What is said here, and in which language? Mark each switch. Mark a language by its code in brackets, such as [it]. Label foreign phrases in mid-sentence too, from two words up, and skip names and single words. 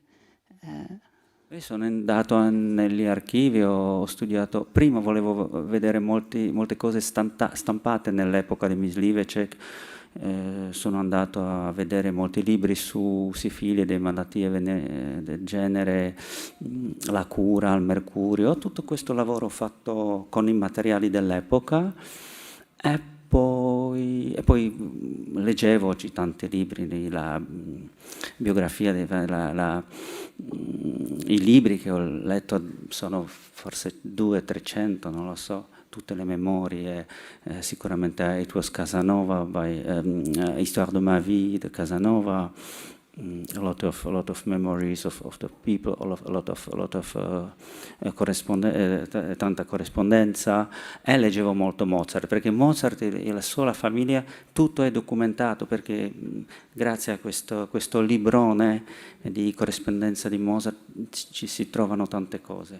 [it] Io sono andato negli archivi, ho studiato, prima volevo vedere molte cose stampate nell'epoca di Mysliveček, sono andato a vedere molti libri su sifilide, malattie del genere, la cura al mercurio, tutto questo lavoro fatto con i materiali dell'epoca, e poi leggevo tanti libri, la biografia, i libri che ho letto sono forse 200-300, non lo so, tutte le memorie, sicuramente [en] It Was Casanova, [it] Histoire de ma vie de Casanova, [en] a lot of memories of the people, a lot of [it] tanta corrispondenza, e leggevo molto Mozart, perché Mozart e la sua famiglia tutto è documentato, perché grazie a questo librone di corrispondenza di Mozart ci si trovano tante cose.